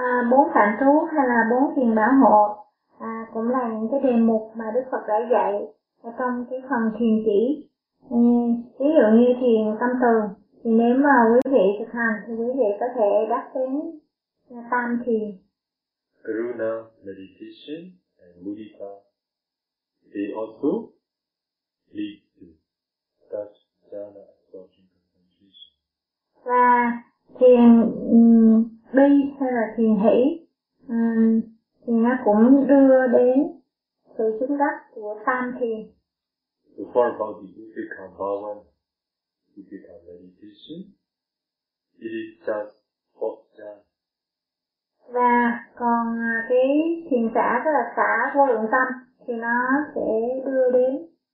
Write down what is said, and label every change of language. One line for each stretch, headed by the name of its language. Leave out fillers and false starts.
Vietnamese: Bốn phạm trú hay là bốn thiền bảo hộ cũng là những cái đề mục mà Đức Phật đã dạy ở trong cái phần thiền chỉ. Ví dụ như thiền tâm từ, thì nếu mà quý vị thực hành thì quý vị có thể đắc đến tam thiền.
English: Karuna meditation and mudita, they also lead to such jhana absorption concentration.
Vietnamese: Và thiền bi hay là thiền hỷ thì nó cũng đưa đến sự chứng đắc của tam thiền.
English: So far about the Upekkha Bhavana, Upekkha meditation, it is just fourth jhana.
Vietnamese: Và còn cái thiền xả, tức là xả vô lượng tâm, thì nó sẽ đưa đến.